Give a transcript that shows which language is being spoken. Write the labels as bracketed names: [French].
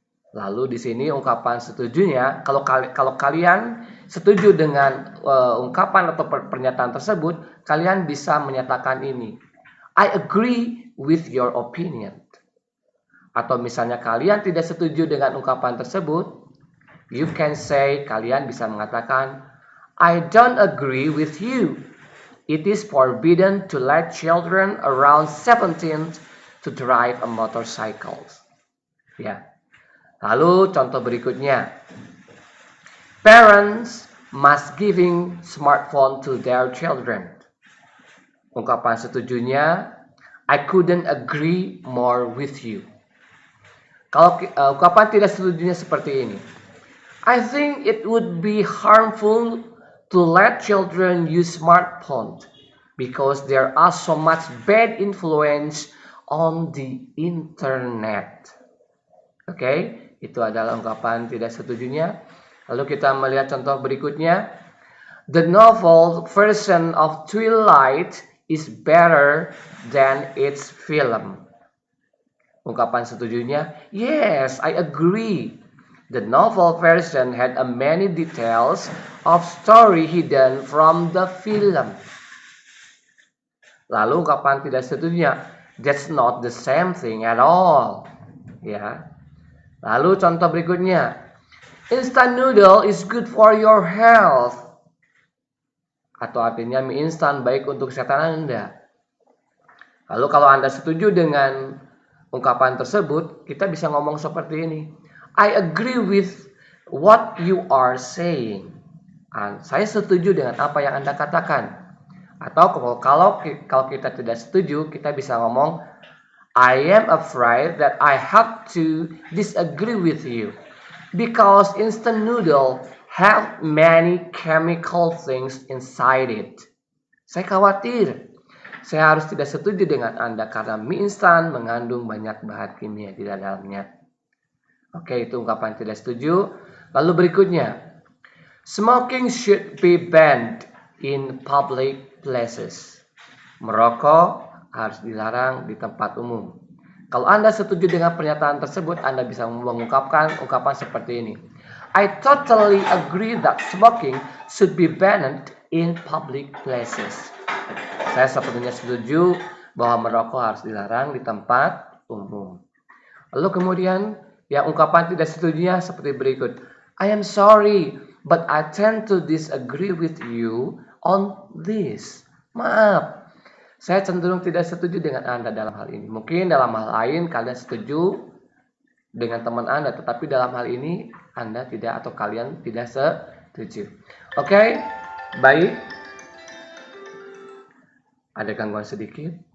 [Indonesian] Lalu di sini ungkapan setujunya, kalau kalian setuju dengan ungkapan atau pernyataan tersebut, kalian bisa menyatakan ini. [English] I agree with your opinion. [Indonesian] Atau misalnya kalian tidak setuju dengan ungkapan tersebut, [English] you can say, [Indonesian] kalian bisa mengatakan, [English] I don't agree with you. It is forbidden to let children around 17 to drive a motorcycle. [Indonesian] Ya. Lalu contoh berikutnya. [English] Parents must giving smartphone to their children. [Indonesian] Ungkapan setujunya, [English] I couldn't agree more with you. [Indonesian] Kalau ungkapan tidak setujunya seperti ini. [English] I think it would be harmful to let children use smartphones because there are so much bad influence on the internet. [Indonesian] Oke, itu adalah ungkapan tidak setujunya. Lalu kita melihat contoh berikutnya. [English] The novel version of Twilight is better than its film. [Indonesian] Ungkapan setujunya, [English] yes, I agree. The novel version had many details of story hidden from the film. [Indonesian] Lalu ungkapan tidak setujunya, [English] that's not the same thing at all. [Indonesian] Ya. Lalu contoh berikutnya, [English] instant noodle is good for your health. [Indonesian] Atau artinya mie instan baik untuk kesehatan Anda. Lalu kalau Anda setuju dengan ungkapan tersebut, kita bisa ngomong seperti ini. [English] I agree with what you are saying. [Indonesian] Saya setuju dengan apa yang Anda katakan. Atau kalau kita tidak setuju, kita bisa ngomong [English] I am afraid that I have to disagree with you because instant noodle have many chemical things inside it. [Indonesian] Saya khawatir saya harus tidak setuju dengan Anda karena mie instan mengandung banyak bahan kimia di dalamnya. Oke, itu ungkapan tidak setuju. Lalu berikutnya, [English] smoking should be banned in public places. [Indonesian] Merokok harus dilarang di tempat umum. Kalau Anda setuju dengan pernyataan tersebut, Anda bisa mengungkapkan ungkapan seperti ini. [English] I totally agree that smoking should be banned in public places. [Indonesian] Saya sepenuhnya setuju bahwa merokok harus dilarang di tempat umum. Lalu kemudian yang ungkapan tidak setujunya seperti berikut. [English] I am sorry, but I tend to disagree with you on this. [Indonesian] Maaf, saya cenderung tidak setuju dengan Anda dalam hal ini. Mungkin dalam hal lain kalian setuju dengan teman Anda, tetapi dalam hal ini Anda tidak atau kalian tidak setuju. Oke, baik. Ada gangguan sedikit.